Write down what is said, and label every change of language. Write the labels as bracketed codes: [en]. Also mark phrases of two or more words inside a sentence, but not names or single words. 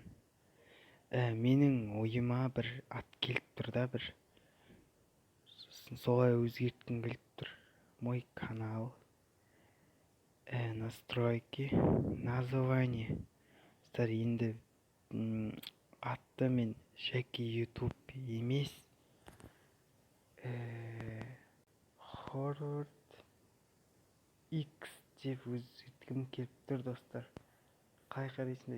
[kk] Менің ойыма бір ат келіп тұр да, бір солай өзгерткім келіп тұр. [ru] Мой канал, настройки, название. [kk] Енді атты мен Жаке YouTube емес, Хорвард X деп өзгерткім келіп тұр достар. Қалай қарайсыңдар?